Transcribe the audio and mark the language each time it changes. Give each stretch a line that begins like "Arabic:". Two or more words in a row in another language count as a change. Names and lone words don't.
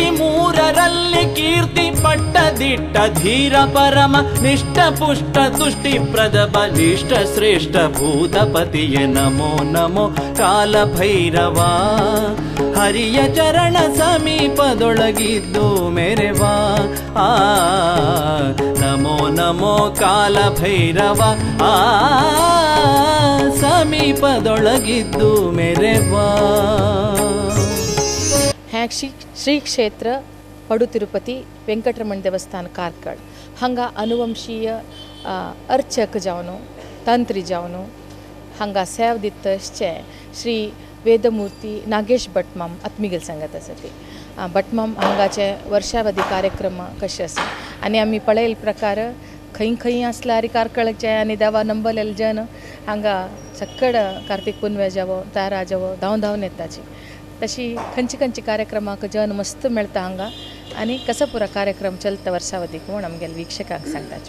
Kannada: ಮೂರರಲ್ಲಿ ಕೀರ್ತಿ ಪಟ್ಟದಿಟ್ಟ ಧೀರ ಪರಮ ನಿಷ್ಠ ಪುಷ್ಟ ತುಷ್ಟಿ ಪ್ರದ ಬಲಿಷ್ಠ ಶ್ರೇಷ್ಠ ಭೂತಪತಿಯೇ ನಮೋ ನಮೋ ಕಾಲಭೈರವ ಹರಿಯ ಚರಣ ಸಮೀಪದೊಳಗಿದ್ದು ಮೆರೆವಾ ನಮೋ ನಮೋ ಕಾಲಭೈರವ ಸಮೀಪದೊಳಗಿದ್ದು ಮೆರೆವಾ
Konkani: ಶ್ರೀ ಕ್ಷೇತ್ರ ಪಡು ತಿರುಪತಿ ವೆಂಕಟರಮಣ देवस्थान कारकळ हांगा अनुवंशीय अर्चक जावन तंत्री जावन हांगा सेव दितचे श्री वेदमूर्ती नागेश भटमाम आत्मिगेल सांगत आसा ती भटमाम हांगाचे वर्षावधी कार्यक्रम कशे आसा आनी आमी पळयल प्रकार खंय खंय आसल्यार कारकळचे आनी देवा नंबलेले जन हांगा सक्कड कार्तिक पुनवे जावो तारा जावो धांव धांवन येताची तशी खंयची खंयची कार्यक्रमाक जन मस्त मेळटा हांगा आनी कसो पुरो कार्यक्रम चलता वर्सावधीक म्हूण आमगेल्या वीक्षकांक सांगताचे